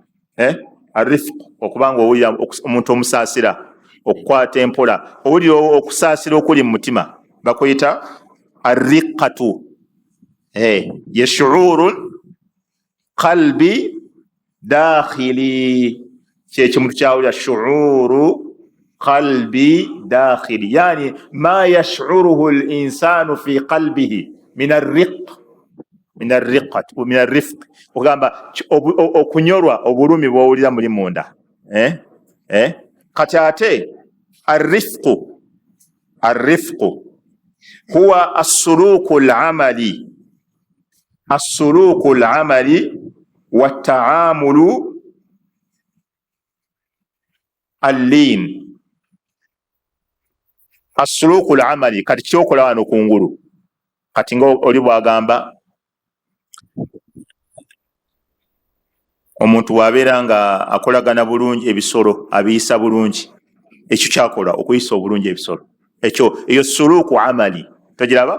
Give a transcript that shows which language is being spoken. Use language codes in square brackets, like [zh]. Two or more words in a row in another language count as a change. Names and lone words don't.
[lg] Arrifqu okuba nga owulira omuntu omusaasira, okukwata empola, owulira okusaasira okuli mu mutima, bakuyita arriqatu. [ar] Ye شعور قلبي داخلي, [lg] kyekimuntu kyawulira [ar] شعور قلبي داخلي يعني ما يشعره الإنسان في قلبه من الرفق, [lg] ogamba okunyorwa obulumi bw'owulira muli munda. Kati ate [ar] الرفق هو السلوك العملي والتعامل اللين. السلوك العملي, [lg] kati kyokola wano kungulu, kati nga oli bwagamba omuntu wabeera nga akolagana bulungi ebisolo, abiyisa bulungi, ekyo kyakola okuyisa obulungi ebisolo, eyo [ar] سلوك عملي, [lg] togiraba?